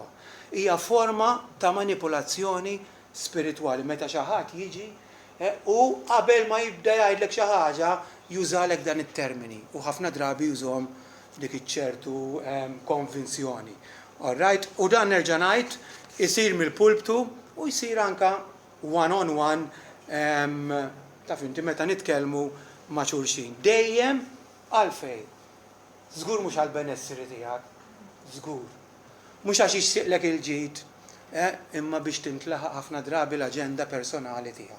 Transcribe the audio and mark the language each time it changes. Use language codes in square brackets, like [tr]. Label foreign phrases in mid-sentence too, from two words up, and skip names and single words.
[mt] Hija forma ta' manipolazzjoni spiritwali meta xi ħadd jiġi u qabel ma jibda jgħidlek xi ħaġa jużalek dan it-termini u ħafna drabi jużhom dik iċ-ċertu konvinzjoni. Alright, u dan nerġa' ngħid isir mill-pulptu u jsir anka one-on-one taf inti meta nitkellmu ma' xulxin. Dejjem għalfejn. Żgur mhux għall-benessri tiegħek, żgur. Mhux għax jixtieqlek il-ġid, imma biex tintlaħaq ħafna drabi l-aġenda personali tiegħu.